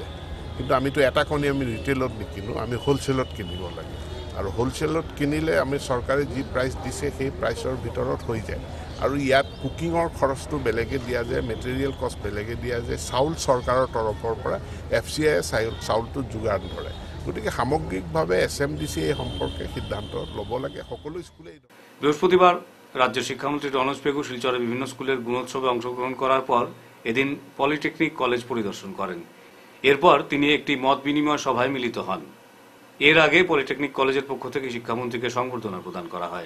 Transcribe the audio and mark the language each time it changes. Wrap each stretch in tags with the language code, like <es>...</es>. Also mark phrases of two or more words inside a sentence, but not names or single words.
<as>কিন্তু আমিতো এটা কণী আমি ৰিটেইলত নিকিনো, আমি হোলচেলত কিনিব লাগে, আৰু হোলচেলত কিনিলে আমি চৰকাৰে যি প্ৰাইচ দিছে সেই প্ৰাইচৰ ভিতৰত হৈ যায়। আৰু ইয়াত কুকিঙৰ খৰচটো বেলেগে দিয়া যায়,</as> <en>material cost</en> <as>বেলেগে দিয়া যায়, চাউল চৰকাৰৰ তৰফৰ পৰা FCI চাউলটো যোগান ধৰে। গতিকে সামগ্ৰিকভাৱে SMDC এই সম্পৰ্কে সিদ্ধান্ত ল'ব লাগে সকলো স্কুলে।</as> <bn>বৃহস্পতিবার রাজ্যের শিক্ষামন্ত্রী রমেশ বেগু শিলচরে বিভিন্ন স্কুলের গুণোৎসবে অংশগ্রহণ করার পর এদিন পলিটেকনিক কলেজ পরিদর্শন করেন। এরপর তিনি একটি মত বিনিময় সভায় মিলিত হন। এর আগে পলিটেকনিক কলেজের পক্ষ থেকে শিক্ষামন্ত্রীকে সংবর্ধনা প্রদান করা হয়।</bn>